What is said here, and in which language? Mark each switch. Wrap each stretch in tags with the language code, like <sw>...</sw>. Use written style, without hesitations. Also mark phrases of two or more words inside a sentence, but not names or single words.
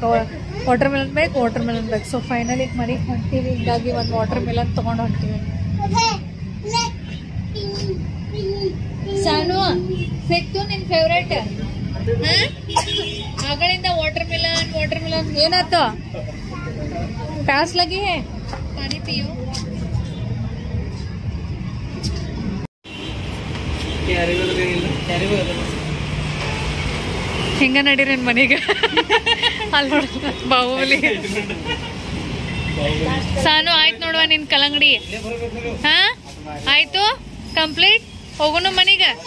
<en>water melon</en> <kn>ಬೇಕು.</kn> <en>so finally</en> <kn>ಮನೆಗೆ ಹೊಂಟೀವಿ. ಹಿಂಗಾಗಿ ಒಂದು</kn> <en>water melon</en> <kn>ತಗೊಂಡು ಹೊಂಟೀವಿ. ಸಾನು ಸಿಕ್ತು ನಿನ್ ಫೇವ್ರೇಟ್ ಆಗಳಿಂದ</kn> <en>water melon</en> <kn>ಏನಾಯ್ತು</kn> <hi>प्यास लगी है पानी पियो</hi> <kn>ಹಿಂಗ ನಡೀರೇನ್ ಮನೀಗ ಅಲ್ಲಿ ನೋಡ ಬಾಹುಬಲಿ ಸಾನು ಆಯ್ತು ನೋಡುವ ನಿನ್ ಕಲಂಗಡಿ ಹಾ ಆಯ್ತು ಕಂಪ್ಲೀಟ್ ಹೋಗೋಣ ಮನೀಗ</kn>